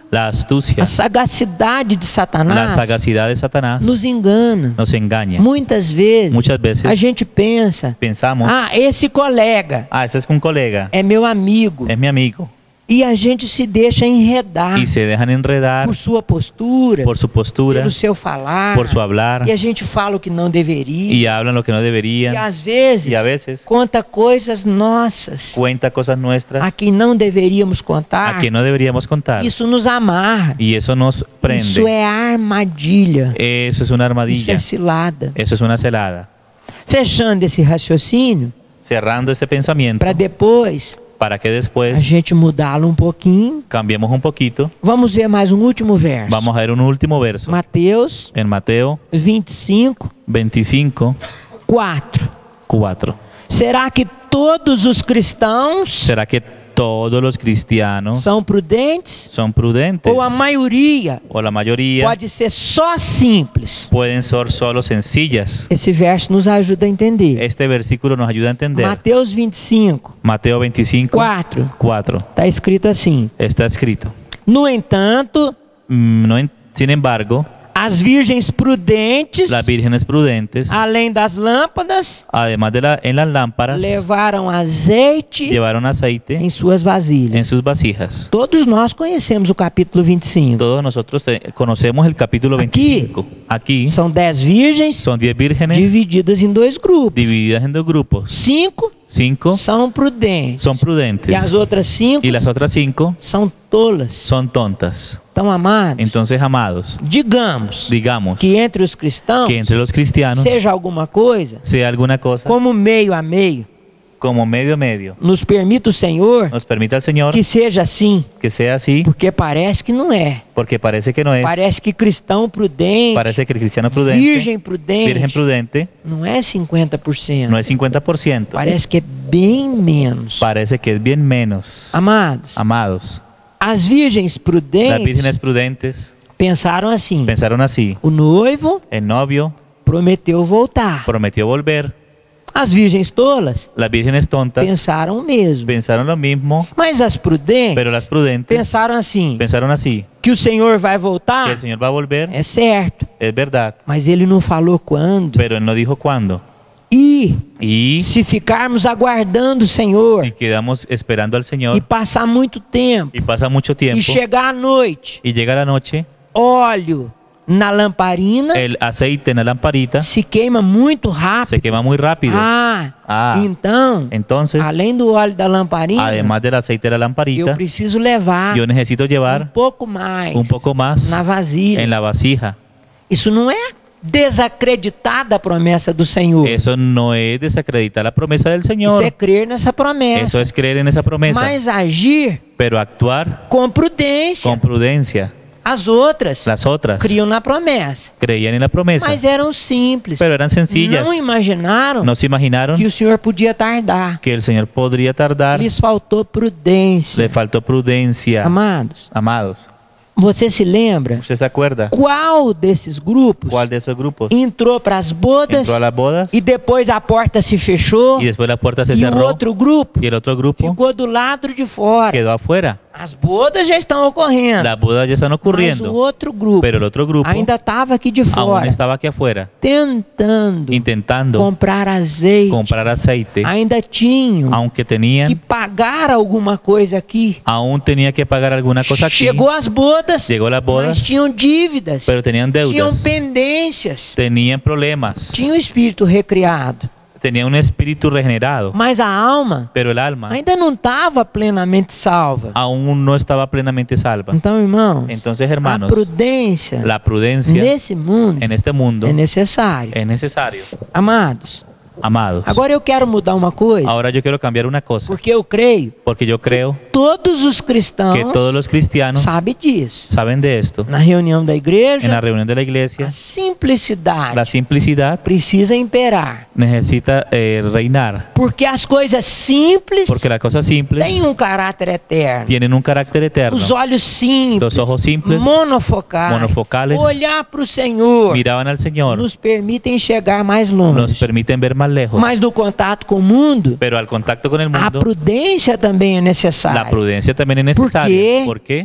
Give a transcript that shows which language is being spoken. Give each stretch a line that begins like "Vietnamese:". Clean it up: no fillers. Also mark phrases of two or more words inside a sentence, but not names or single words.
Spanish: la astucia,
Portuguese: a sagacidade de
Spanish: la Satanás sagacidad de Satanás
Portuguese: nos engana.
Spanish: nos engaña.
Portuguese: Muitas vezes
Spanish: Muchas veces
Portuguese: a gente pensa:
Spanish: pensamos:
Portuguese: ah, esse colega
Spanish: ese es un colega,
Portuguese: é meu amigo.
Spanish: es mi amigo.
Portuguese: E a gente se deixa enredar
Spanish: Y se dejan enredar
Portuguese: por sua postura,
Spanish: por su postura,
Portuguese: pelo seu falar,
Spanish: por su hablar,
Portuguese: e a gente fala o que não deveria.
Spanish: y hablan lo que no
Portuguese: E
Spanish: deberían,
Portuguese: às vezes
Spanish: y a veces
Portuguese: conta coisas nossas
Spanish: cuenta cosas nuestras
Portuguese: a que não deveríamos contar.
Spanish: a que no deberíamos contar.
Portuguese: Isso nos amarra.
Spanish: Y eso nos
Portuguese: Isso
Spanish: prende.
Portuguese: é armadilha.
Spanish: Eso es una
Portuguese: Isso
Spanish: armadilla.
Portuguese: é cilada.
Spanish: Eso es una celada.
Portuguese: Fechando esse raciocínio,
Spanish: Cerrando este pensamiento
Portuguese: para depois
Spanish: para que
Portuguese: a
Spanish: después
Portuguese: gente mudá-lo um pouquinho.
Spanish: cambiemos un poquito.
Portuguese: Vamos ver mais um último verso.
Spanish: Vamos a ver un último verso.
Portuguese: Mateus
Spanish: En Mateo
Portuguese: 25,
Spanish: 25,
Portuguese: 4.
Spanish: 4.
Portuguese: Será que todos os cristãos
Spanish: ¿Será que todos los cristianos
Portuguese: são prudentes?
Spanish: son prudentes?
Portuguese: Ou a maioria
Spanish: ¿O la mayoría
Portuguese: pode ser só simples?
Spanish: pueden ser solo sencillas?
Portuguese: Esse verso nos ajuda a entender.
Spanish: Este versículo nos ayuda a entender.
Portuguese: Mateus 25,
Spanish: Mateo 25,
Portuguese: 4.
Spanish: 4.
Portuguese: Está escrito assim:
Spanish: Está escrito:
Portuguese: no entanto,
Spanish: sin embargo,
Portuguese: as virgens prudentes,
Spanish: las vírgenes prudentes,
Portuguese: além das lâmpadas,
Spanish: además de en las lámparas,
Portuguese: levaram azeite
Spanish: llevaron aceite
Portuguese: em suas
Spanish: en
Portuguese: vasilhas.
Spanish: sus vasijas.
Portuguese: Todos nós conhecemos o capítulo 25.
Spanish: Todos nosotros conocemos el capítulo 25. Aquí
Portuguese: São 10 virgens
Spanish: son 10 vírgenes
Portuguese: divididas em 2 grupos.
Spanish: divididas en 2 grupos.
Portuguese: 5
Spanish: 5
Portuguese: são prudentes.
Spanish: son prudentes
Portuguese: E as outras 5
Spanish: y las otras 5
Portuguese: são tolas.
Spanish: son tontas.
Portuguese: Então, amados,
Spanish: Entonces, amados,
Portuguese: digamos
Spanish: digamos
Portuguese: que entre os cristãos
Spanish: que entre los cristianos
Portuguese: seja alguma coisa,
Spanish: sea alguna cosa
Portuguese: como meio a meio,
Spanish: como medio medio.
Portuguese: nos permita o Senhor
Spanish: Nos permita el Señor
Portuguese: que seja assim,
Spanish: que sea así,
Portuguese: porque parece que não é.
Spanish: porque parece que no es.
Portuguese: Parece que cristão prudente,
Spanish: Parece que el cristiano prudente,
Portuguese: virgem prudente,
Spanish: virgen prudente,
Portuguese: não é 50%.
Spanish: no es 50%.
Portuguese: Parece que é bem menos.
Spanish: Parece que es bien menos.
Portuguese: Amados,
Spanish: Amados,
Portuguese: as virgens
Spanish: las
Portuguese: prudentes
Spanish: vírgenes prudentes
Portuguese: pensaram assim:
Spanish: pensaron así.
Portuguese: o noivo
Spanish: El novio
Portuguese: prometeu voltar.
Spanish: prometió volver.
Portuguese: As virgens tolas
Spanish: Las vírgenes tontas
Portuguese: pensaram o mesmo.
Spanish: pensaron lo mismo,
Portuguese: Mas as prudentes
Spanish: pero las prudentes
Portuguese: pensaram assim:
Spanish: pensaron así.
Portuguese: que o Senhor vai
Spanish: Que
Portuguese: voltar,
Spanish: el Señor va a volver,
Portuguese: é certo.
Spanish: es verdad,
Portuguese: Mas ele não falou quando.
Spanish: pero Él no dijo cuándo.
Portuguese: E
Spanish: Y
Portuguese: se ficarmos aguardando o Senhor
Spanish: si quedamos esperando al
Portuguese: e
Spanish: Señor
Portuguese: passar muito tempo
Spanish: y pasa mucho tiempo
Portuguese: e chegar à noite,
Spanish: y llega la noche,
Portuguese: óleo na lamparina
Spanish: el aceite en la lamparita
Portuguese: se queima muito
Spanish: se
Portuguese: rápido.
Spanish: quema muy rápido.
Portuguese: Ah, então,
Spanish: Entonces,
Portuguese: além do óleo da lamparina,
Spanish: además del aceite de la
Portuguese: eu
Spanish: lamparita,
Portuguese: preciso levar
Spanish: yo necesito
Portuguese: um
Spanish: llevar
Portuguese: pouco mais
Spanish: un poco más
Portuguese: na vasilha.
Spanish: en la vasija.
Portuguese: Isso não é desacreditar da promessa do Senhor.
Spanish: Eso no es desacreditar la promesa del
Portuguese: Isso
Spanish: Señor.
Portuguese: é crer nessa promessa.
Spanish: Eso es creer en esa promesa.
Portuguese: Mas agir
Spanish: Pero actuar
Portuguese: com prudência.
Spanish: con prudencia.
Portuguese: As outras
Spanish: Las otras
Portuguese: criam na promessa.
Spanish: creían en la promesa,
Portuguese: Mas eram simples.
Spanish: pero eran sencillas.
Portuguese: Não imaginaram
Spanish: No se imaginaron
Portuguese: que o Senhor podia tardar.
Spanish: que el Señor podría tardar.
Portuguese: Lhes faltou prudência.
Spanish: Le faltó prudencia.
Portuguese: Amados,
Spanish: Amados,
Portuguese: você se lembra
Spanish: ¿usted se acuerda
Portuguese: qual desses grupos
Spanish: cuál de esos grupos
Portuguese: entrou para as bodas
Spanish: entró a las bodas
Portuguese: e depois a porta se fechou
Spanish: y después la puerta se
Portuguese: e o
Spanish: cerró
Portuguese: outro grupo
Spanish: y el otro grupo
Portuguese: ficou do lado de fora?
Spanish: quedó afuera?
Portuguese: As bodas já estão ocorrendo,
Spanish: Las bodas ya están
Portuguese: mas o
Spanish: ocurriendo,
Portuguese: outro grupo
Spanish: pero el otro grupo
Portuguese: ainda estava aqui de
Spanish: aún
Portuguese: fora,
Spanish: estaba aquí afuera
Portuguese: tentando
Spanish: intentando
Portuguese: comprar azeite.
Spanish: comprar aceite,
Portuguese: Ainda tinham
Spanish: aunque
Portuguese: que
Spanish: tenían,
Portuguese: pagar alguma coisa aqui.
Spanish: aún tenía que pagar alguna cosa aquí.
Portuguese: Chegou às bodas,
Spanish: Llegó las
Portuguese: mas
Spanish: bodas,
Portuguese: tinham dívidas,
Spanish: pero tenían
Portuguese: tinham
Spanish: deudas,
Portuguese: pendências,
Spanish: tenían problemas,
Portuguese: tinham espírito recriado,
Spanish: tenían un espíritu regenerado,
Portuguese: mas a alma
Spanish: pero el alma
Portuguese: ainda não estava plenamente salva.
Spanish: aún no estaba plenamente salva.
Portuguese: Então, irmãos,
Spanish: Entonces,
Portuguese: a
Spanish: hermanos,
Portuguese: prudência
Spanish: la prudencia
Portuguese: nesse mundo
Spanish: en este mundo
Portuguese: é necessário.
Spanish: es necesario.
Portuguese: Amados,
Spanish: Amados,
Portuguese: agora eu quero mudar uma coisa,
Spanish: ahora yo quiero cambiar una cosa,
Portuguese: porque eu creio
Spanish: porque yo creo
Portuguese: todos os
Spanish: que
Portuguese: cristãos
Spanish: todos los cristianos
Portuguese: sabem disso.
Spanish: saben de esto.
Portuguese: Na reunião da
Spanish: En la
Portuguese: igreja,
Spanish: reunión de la
Portuguese: a
Spanish: iglesia,
Portuguese: simplicidade
Spanish: la simplicidad
Portuguese: precisa imperar,
Spanish: necesita reinar,
Portuguese: porque as coisas simples
Spanish: porque las cosas simples
Portuguese: têm um caráter eterno.
Spanish: tienen un carácter eterno.
Portuguese: Os olhos simples,
Spanish: Los ojos simples,
Portuguese: monofocais, olhar para o Senhor,
Spanish: Miraban al Señor,
Portuguese: nos permitem chegar mais longe.
Spanish: nos permiten ver más lejos,
Portuguese: Mas no contato com o mundo,
Spanish: pero al contacto con el
Portuguese: a
Spanish: mundo,
Portuguese: prudência também é necessária.
Spanish: la prudencia también es necesaria. ¿Por qué?